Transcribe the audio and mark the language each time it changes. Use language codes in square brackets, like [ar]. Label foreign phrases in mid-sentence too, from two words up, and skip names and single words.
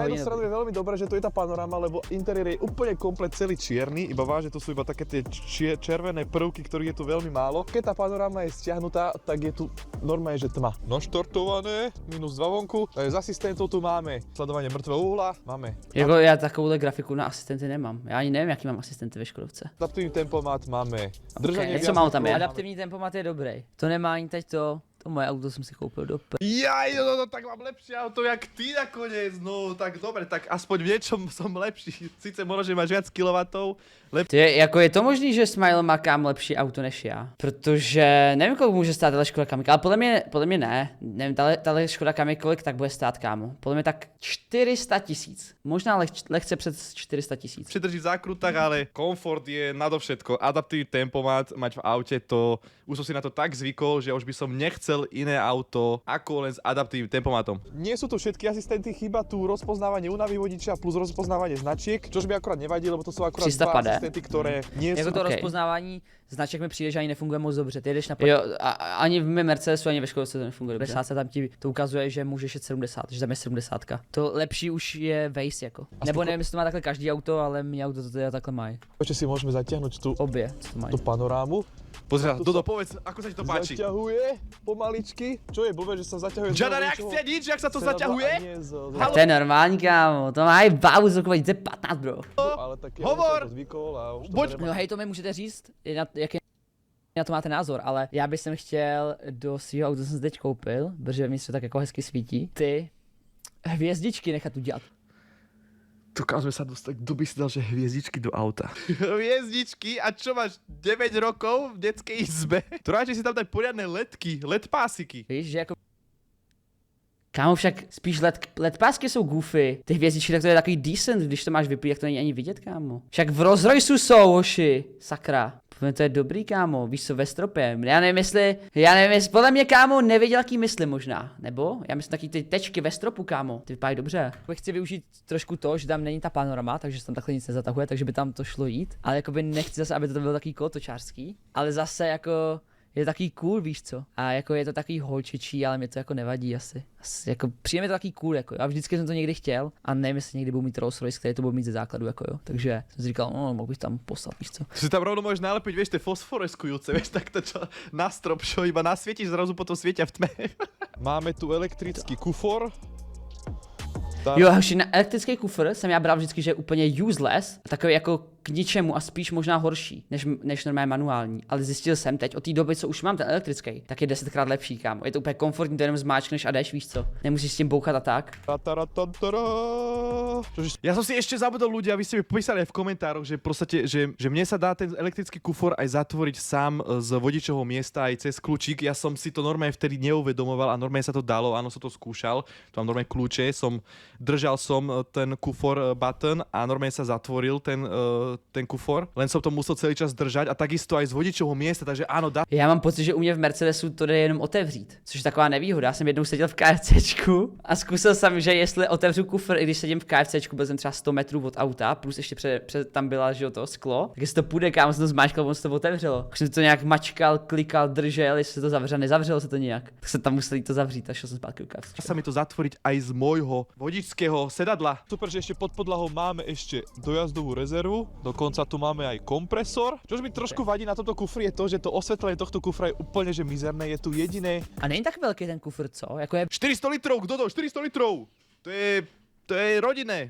[sk] Na jednu hodne stranu je veľmi dobré, že to je tá panoráma, lebo interiér je úplne komplet celý čierny, iba váže to sú iba také tie červené prvky, ktorých je tu veľmi málo. Keď tá panoráma je stiahnutá, tak je tu normálne, že tma. Naštartované, -2 vonku. Z asistentov tu máme sledovanie mŕtvého uhla, máme [cs] Jako já takovouhle grafiku na asistenty nemám. Já ani nevím, jaký mám asistenty ve Škodovce. [sk] adaptívny tempomat, máme držanie [cs] Okay, co málo tam je? [sk] máme- [cs] Adaptivní tempomat je dobrý. To nemá ani teď to moje auto jsem si koupil do [sk] Jaj, no, tak mám lepšie auto, jak ty nakoniec, no tak dobre, tak aspoň v niečom som lepší. Sice možno, že máš viac kilovatov, [cs] Jako je to možný, že Smile má kam lepší auto než já? Protože nevím, kolik může stát tahle Škoda Kamiq, ale podle mě ne. Nevím, tahle Škoda Kamiq kolik tak bude stát, kámo. Podle mě tak 400 000. Možná lehce přes 400 000. [sk] přidrží v zákrutách, ale komfort je nadovšetko. Adaptívny tempomat mať v aute, to už som si na to tak zvykol, že už by som nechcel iné auto ako len s adaptívnym tempomatom. Nie sú tu všetky asistenty, chýba tu rozpoznávanie únavy vodiča plus rozpoznávanie značiek, čož by akurát nevadí, lebo to sú akurát [cs] 300 dva pade. [sk] asistenty, ktoré nie [cs] Jako [sk] sú... [cs] to okay. rozpoznávání značek mi přijde, že ani nefunguje moc dobře. Ty jdeš na jo, ani v mém Mercedesu, ani ve Škodovce to nefunguje dobře. 50 tam ti to ukazuje, že můžeš jet 70, že tam je 70. To lepší už je Waze jako. Nebo nevím, jestli to má takhle každý auto, ale mě auto to teda takhle mají. [sk] Ešte si môžeme zatiahnuť tú, [cs] Obě, co to mají. [sk] tú panorámu. Pozri, Dodo, povedz, ako sa ti to páči? Zaťahuje pomaličky. Čo je blbé, že sa zaťahuje... Žiadna reakcia, nič, jak sa to zaťahuje? [cs] Tak to je normální, kámo, to má i bavu z roku 2015, bro. [sk] Ale tak Hovor! to zvykol a už to Buď- [cs] bereme. No hej, to mi můžete říct, jaký na to máte názor, ale já bych chtěl do svého auta, jsem si teď koupil, protože mi se tak jako hezky svítí, ty hvězdičky nechat udělat. [sk] Dokážeme sa dostať, kto by si dal, že hviezdičky do auta. Hviezdičky? A čo máš, 9 rokov v detskej izbe? To radšej si tam dať poriadne ledky, ledpásiky. [cs] Víš, že jako... Kámo, však spíš LED pásky jsou goofy. Ty hvězdičky, tak to je takový decent, když to máš vyplý, jak to není ani vidět, kámo. Však v Rolls Royceu jsou, hoši. Sakra. To je dobrý, kámo, víš co, ve stropě. Já nevím, jestli, podle mě, kámo, nevěděl, jaký mysli možná. Nebo? Já myslím taky ty tečky ve stropu, kámo. Ty vypadají dobře. Chci využít trošku to, že tam není ta panorama, takže se tam takhle nic nezatahuje, takže by tam to šlo jít. Ale jakoby nechci zase, aby to bylo takový kolotočářský. Ale zase jako... Je to takový cool, víš co? A jako je to takový holčičí, ale mě to jako nevadí asi jako přijde mi to takový cool, jako. Já vždycky jsem to někdy chtěl a nevím, jestli někdy budu mít Rolls Royce, který to budu mít ze základu, jako jo. Takže jsem si říkal, no, mohl bych tam poslat, víš co? [sk] Si tam rovno môžeš nalepiť, vieš, tie fosforeskujúce, vieš, tak to čo na strop, čo iba nasvietiš, zrazu potom svietia v tme. Máme tu elektrický kufor. [cs] Jo, hoši, na elektrický kufr jsem já bral vždycky, že je úplně useless, takový jako k ničemu a spíš možná horší, než normálně manuální. Ale zjistil jsem teď od té doby, co už mám ten elektrický, tak je 10krát lepší, kámo. Je to úplně komfortní, to jenom zmáčkneš a jdeš, víš co. Nemusíš s tím bouchat a tak. [sk] Ja som si ešte zabudol, ľudia, vy ste mi písali aj v komentároch, že proste, že mne sa dá ten elektrický kufor aj zatvoriť sám z vodičovho miesta aj cez kľúčik. Ja som si to normálne vtedy neuvedomoval a normálne sa to dalo, áno, som to skúšal. Tu mám normálne kľúče, držal som ten kufor button a normálne sa zatvoril ten kufor, len som to musel celý čas držať a takisto aj z vodičovho miesta, takže áno, dá. [cs] Já mám pocit, že u mě v Mercedesu to jde jenom otevřít, což je taková nevýhoda. Já jsem jednou seděl v KFCčku a zkusil jsem, že jestli otevřu kufr, i když sedím v KFCčku, byl jsem třeba 100 metrů od auta, plus ještě před tam byla, že jo, to sklo, tak jestli to půjde, kámo, jsem to zmáčkal, on se to otevřelo. Už jsem to nějak mačkal, klikal, držel, jestli se to zavřelo, nezavřelo se to nějak. Tak jsem tam musel to zavřít a šel jsem zpátky do KFCčku. [sk] Sa mi to zatvoriť aj z môjho vodičského sedadla. Super, že ešte pod podlahou máme ešte dojazdovú rezervu, dokonca tu máme aj kompresor. Čož mi trošku vadí na tomto kufri je to, že to osvetlenie tohto kufra je úplne že mizerné, je tu jediné. [cs] A není tak velký ten kufr, co? Jako je [sk] 400 litrov, kto to? 400 litrov! To je rodinné.